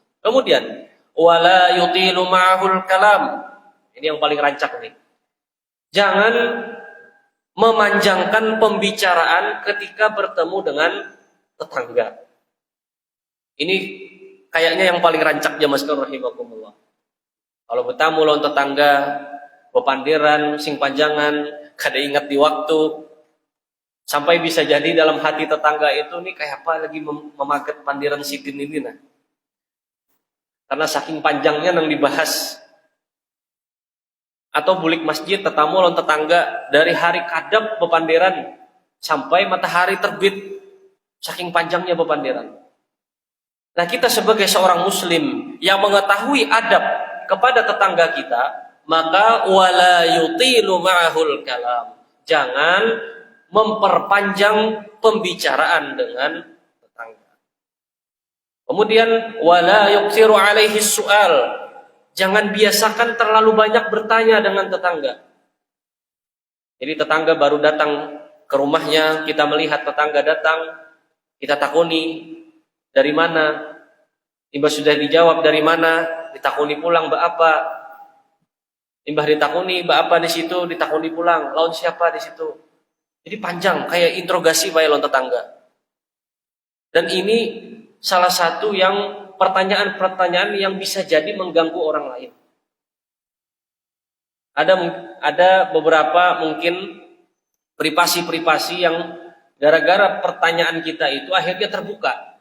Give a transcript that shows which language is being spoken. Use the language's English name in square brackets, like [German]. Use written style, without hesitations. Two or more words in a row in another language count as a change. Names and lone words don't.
[Arabic] Kemudian, wala yutilu ma'ahul kalam. [Indonesian] Ini yang paling rancak nih. Jangan memanjangkan pembicaraan ketika bertemu dengan tetangga. Ini kayaknya yang paling rancak jamaskan rahimakumullah. [Banjar] Kalau bertamu lawan tetangga, bepandiran, sing panjangan, kada ingat di waktu, sampai bisa jadi dalam hati tetangga itu nih kayak apa lagi memaget pandiran sidin ini nah. [Indonesian] Karena saking panjangnya yang dibahas. [Banjar] Atau bulik masjid tetamu lawan tetangga dari hari kadap bepandiran sampai matahari terbit, saking panjangnya bepandiran. [Indonesian] Nah, kita sebagai seorang muslim yang mengetahui adab kepada tetangga kita, maka [Arabic] wala yutilu ma'ahul kalam. [Indonesian] Jangan memperpanjang pembicaraan dengan Kemudian [Arabic] wala yuksiru alaihi su'al. [Indonesian] Jangan biasakan terlalu banyak bertanya dengan tetangga. Jadi tetangga baru datang ke rumahnya, kita melihat tetangga datang, kita takuni dari mana. [Banjar] Tiba sudah dijawab dari mana, ditakuni pulang mbak apa. Tiba ditakuni mbak apa di situ, ditakuni pulang, lawan siapa di situ. Jadi panjang kayak interogasi bae lawan tetangga. [Indonesian] Dan ini salah satu yang pertanyaan-pertanyaan yang bisa jadi mengganggu orang lain. Ada beberapa mungkin privasi-privasi yang gara-gara pertanyaan kita itu akhirnya terbuka.